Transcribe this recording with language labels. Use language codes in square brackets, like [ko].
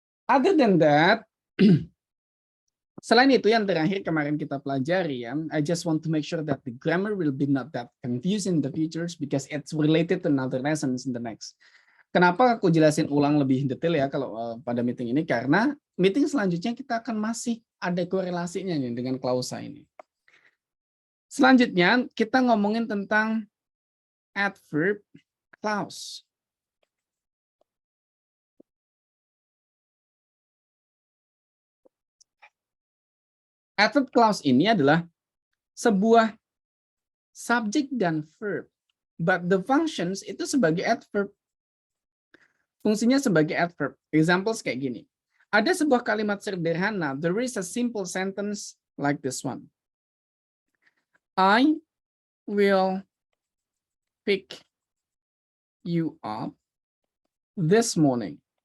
[en] Other than that, [id] selain itu yang terakhir kemarin kita pelajari ya, [en] I just want to make sure that the grammar will be not that confusing in the futures because it's related to another lessons in the next. [id] Kenapa aku jelasin ulang lebih detail ya kalau pada meeting ini? Karena meeting selanjutnya kita akan masih ada korelasinya nih dengan klausa ini. Selanjutnya kita ngomongin tentang adverb clause. Adverb clause ini adalah sebuah subjek dan verb, [en] but the functions [id] itu sebagai adverb. Fungsinya sebagai adverb. Examples kayak gini. Ada sebuah kalimat sederhana. [en] There is a simple sentence like this one. I will pick you up this morning.